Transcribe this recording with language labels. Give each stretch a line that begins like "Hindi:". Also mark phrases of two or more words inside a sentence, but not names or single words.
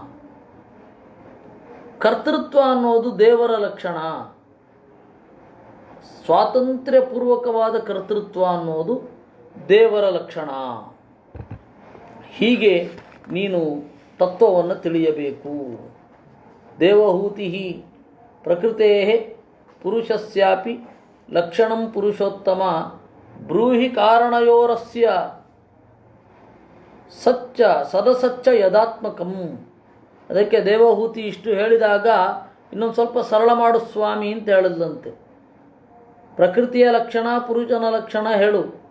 Kannada: ಕರ್ತೃತ್ವ ಅನ್ನೋದು ದೇವರ ಲಕ್ಷಣ. ಸ್ವಾತಂತ್ರ್ಯಪೂರ್ವಕವಾದ ಕರ್ತೃತ್ವ ಅನ್ನೋದು ದೇವರ ಲಕ್ಷಣ. ಹೀಗೆ ನೀನು ತತ್ವವನ್ನು ತಿಳಿಯಬೇಕು.
Sanskrit: ದೇವಹೂತಿ ಪ್ರಕೃತೆ ಪುರುಷಸ್ಯಾಪಿ ಲಕ್ಷಣಂ ಪುರುಷೋತ್ತಮ ಬ್ರೂಹಿ ಕಾರಣಯೋರಸ್ಯ ಸಚ್ಚ ಸದಸಚ್ಚ ಯದಾತ್ಮಕಂ.
Kannada: ಅದಕ್ಕೆ ದೇವಹೂತಿ ಇಷ್ಟು ಹೇಳಿದಾಗ ಇನ್ನೊಂದು ಸ್ವಲ್ಪ ಸರಳ ಮಾಡು ಸ್ವಾಮಿ ಅಂತ ಹೇಳಿದ್ಲಂತೆ. ಪ್ರಕೃತಿಯ ಲಕ್ಷಣ ಪುರುಷನ ಲಕ್ಷಣ ಹೇಳು.